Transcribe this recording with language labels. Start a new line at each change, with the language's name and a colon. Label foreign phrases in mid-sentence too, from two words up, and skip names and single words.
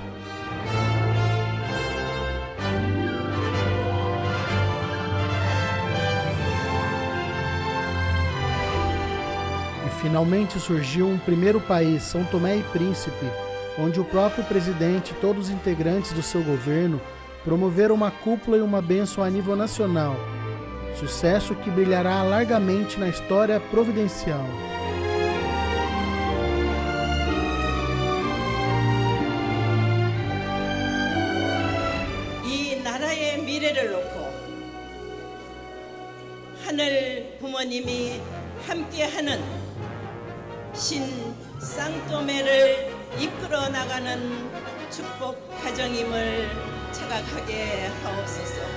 Portuguese: E finalmente surgiu um primeiro país, São Tomé e Príncipe, onde o próprio presidente e todos os integrantes do seu governo promoveram uma cúpula e uma bênção a nível nacional, sucesso que brilhará largamente na história providencial.
Korean: 미래를 놓고 하늘 부모님이 함께하는 신 쌍토메를 이끌어 나가는 축복 가정임을 착각하게 하옵소서.